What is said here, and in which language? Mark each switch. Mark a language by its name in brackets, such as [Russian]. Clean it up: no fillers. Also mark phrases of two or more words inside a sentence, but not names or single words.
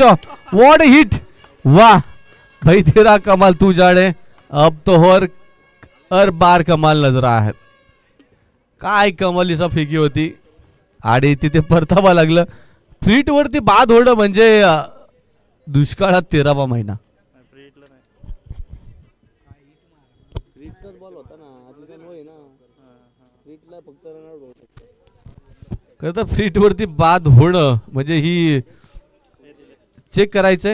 [English] What hit, [Hindi] वाह भाई तेरा कमाल तू जाने, अब तो हर बार कमाल नजर आहे. [Marathi] काय कमालीचा फेकी होती आणि तिथे परतावा लागलं. फ्रीट वरती बाद होणं म्हणजे दुष्काळात 13वा महिना. खरं तर फ्रीट वरती बाद होणं म्हणजे ही चेक करायचंय.